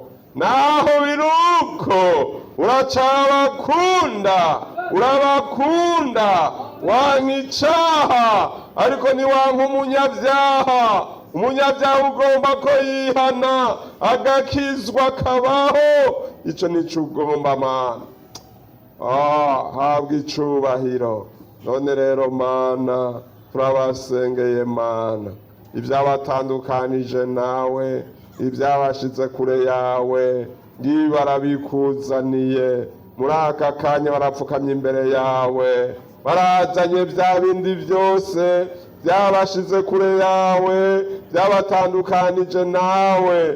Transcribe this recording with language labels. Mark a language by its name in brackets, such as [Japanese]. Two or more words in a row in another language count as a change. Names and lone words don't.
[Rundi] Naho biruko urabakunda, wanka icaha ariko ntiwanka umunyabyaha. Umunyabyaha ugomba ko yihana agakizwa akabaho. Ico nico ugomba Mana. Habwa icubahiro. None rero Mana, turabasengeye Mana, ibyabatandukanije nawe, ibyabashize kure yawe, ngibi barabikuzaniye. Muri aka kanya barapfukamye imbere yawe, barazanye bya bindi byose byabashize kure yawe, byabatandukanije nawe.